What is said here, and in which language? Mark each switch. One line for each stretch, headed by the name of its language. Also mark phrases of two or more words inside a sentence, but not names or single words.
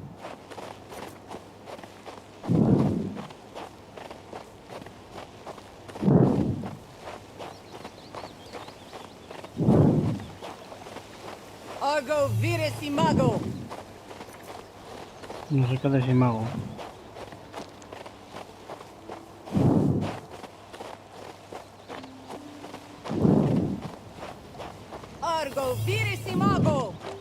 Latin: Argo, vires imago!
Spanish: No sé qué es imago.
Latin: Argo, vires imago!